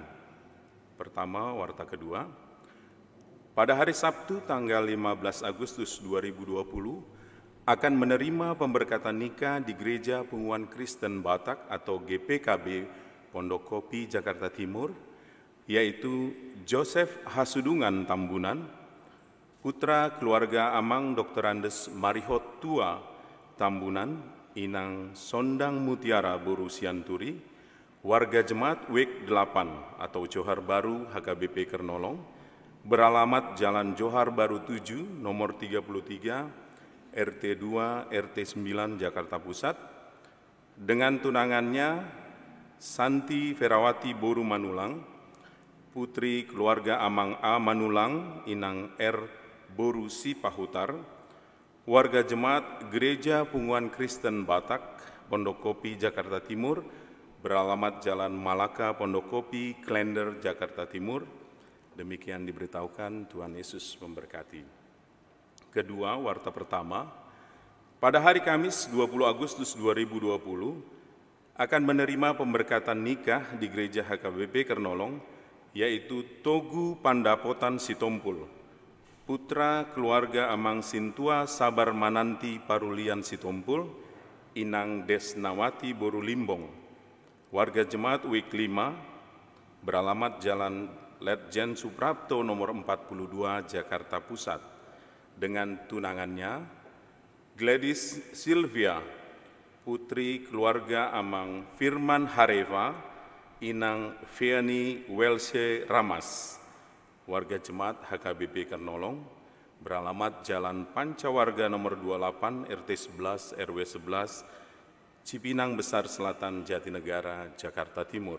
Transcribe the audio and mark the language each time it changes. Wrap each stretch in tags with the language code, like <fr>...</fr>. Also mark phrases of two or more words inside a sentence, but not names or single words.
<id>Pertama, warta kedua. Pada hari Sabtu tanggal 15 Agustus 2020 akan menerima pemberkatan nikah di Gereja Pengukuhan Kristen Batak atau GPKB Pondok Kopi, Jakarta Timur, yaitu Joseph Hasudungan Tambunan, putra keluarga Amang Dr. Andes Marihot Tua Tambunan, Inang Sondang Mutiara Boru Sianturi, warga Jemaat WEK 8 atau Johar Baru HKBP Kernolong, beralamat Jalan Johar Baru 7, nomor 33, RT 2, RT 9, Jakarta Pusat, dengan tunangannya Santi Ferawati Boru Manulang, putri keluarga Amang A. Manulang, Inang R. Boru Sipahutar, warga Jemaat Gereja Punguan Kristen Batak, Pondok Kopi, Jakarta Timur, beralamat Jalan Malaka, Pondok Kopi, Klender, Jakarta Timur. Demikian diberitahukan, Tuhan Yesus memberkati. Kedua, warta pertama, pada hari Kamis 20 Agustus 2020 akan menerima pemberkatan nikah di Gereja HKBP Kernolong, yaitu Togu Pandapotan Sitompul, putra keluarga Amang Sintua Sabar Mananti Parulian Sitompul, Inang Desnawati Boru Limbong, warga Jemaat WEK 5, beralamat Jalan Letjen Suprapto nomor 42, Jakarta Pusat, dengan tunangannya Gladys Sylvia, putri keluarga Amang Firman Hareva, Inang Fiani Welse Ramas, warga Jemaat HKBP Kernolong, beralamat Jalan Pancawarga nomor 28, RT 11, RW 11, Cipinang Besar Selatan, Jatinegara, Jakarta Timur.</id>